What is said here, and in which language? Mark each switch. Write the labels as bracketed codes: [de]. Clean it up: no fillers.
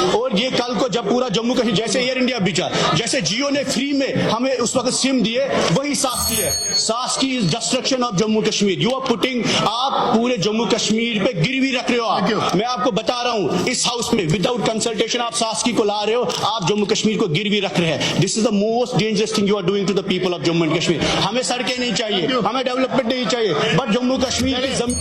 [ur] اور یہ کل کو جب پورا جموں کشمیر، جیسے ایئر انڈیا بیچا، جیسے جیو نے فری میں ہمیں اس وقت سم دیے، وہی ساسکی ہے. [en] ساسکی is destruction of Jammu Kashmir. You are putting, [ur] آپ پورے جموں کشمیر پہ گروی رکھ رہے ہو. میں آپ کو بتا رہا ہوں اس ہاؤس میں [en] without consultation [ur] آپ ساسکی کو لا رہے ہو، آپ جموں کشمیر کو گروی رکھ رہے ہیں. [en] This is the most dangerous thing you are doing to the people of Jammu and Kashmir. [ur] ہمیں سڑکیں نہیں چاہیے، ہمیں ڈیولپمنٹ نہیں چاہیے، بٹ جموں کشمیر کی